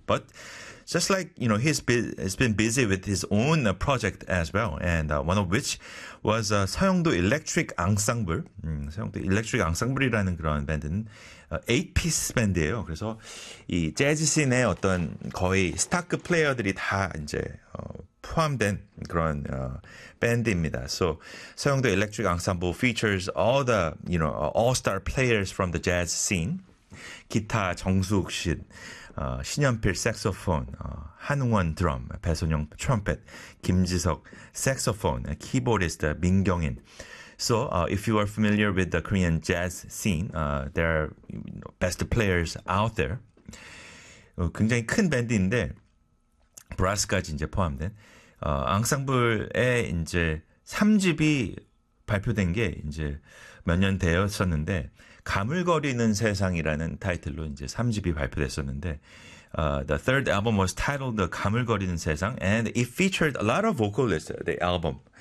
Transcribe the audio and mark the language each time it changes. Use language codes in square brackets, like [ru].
[en] But just like he's been busy with his own project as well. And one of which was 서영도 Electric Ensemble. [ko] 서영도 Electric Ensemble이라는 그런 밴드는 8피스 밴드예요. 그래서 이 재즈씬의 어떤 거의 스타급 플레이어들이 다 이제 포함된 그런 밴드입니다. [en] So 서영도 Electric Ensemble features all the all-star players from the jazz scene. [ko] 기타 정수욱 씨, 신현필 색소폰, 한웅원 드럼, 배선영 트럼펫, 김지석 색소폰, 키보디스트 민경인. [en] So if you are familiar with the Korean jazz scene, there are best players out there. [ko] 굉장히 큰 밴드인데 브라스까지 이제 포함된. 앙상블의 이제 3집이 발표된 게 이제 몇년 되었었는데, 가물거리는 세상이라는 타이틀로 이제 3집이 발표됐었는데, [en] the third album was titled The 가물거리는 세상, and it featured a lot of vocalists, the album.